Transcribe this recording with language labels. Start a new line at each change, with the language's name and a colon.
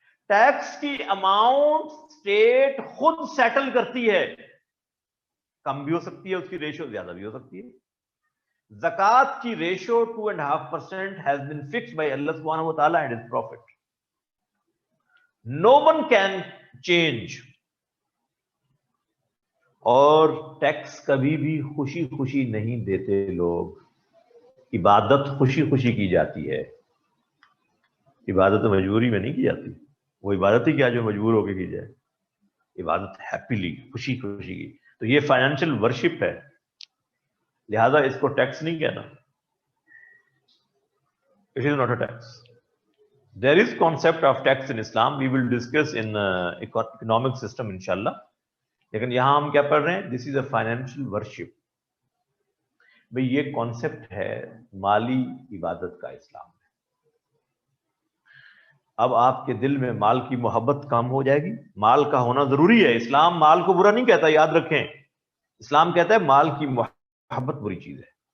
Urdu: Tax کی amount state خود settle کرتی ہے, کم بھی ہو سکتی ہے, اس کی ریشو زیادہ بھی ہو سکتی ہے. زکات کی ratio
English: 2.5% has been fixed by Allah subhanahu wa ta'ala and his prophet. No one can change.
Urdu: اور ٹیکس کبھی بھی خوشی خوشی نہیں دیتے لوگ. عبادت خوشی خوشی کی جاتی ہے. عبادت مجبوری میں نہیں کی جاتی. وہ عبادت ہی کیا جو مجبور ہو کے کی جائے. عبادت ہیپیلی, خوشی خوشی کی. تو یہ فائنینشیل ورشپ ہے, لہذا اس کو ٹیکس نہیں کہنا.
English: It is not a tax. There is concept of tax in Islam. We will discuss in economic system inshallah.
Urdu: لیکن یہاں ہم کیا پڑھ رہے ہیں؟
English: This is a financial worship.
Urdu: بھئی یہ کانسیپٹ ہے مالی عبادت کا اسلام میں. اب آپ کے دل میں مال کی محبت کم ہو جائے گی. مال کا ہونا ضروری ہے. اسلام مال کو برا نہیں کہتا, یاد رکھیں. اسلام کہتا ہے مال کی محبت بری چیز ہے.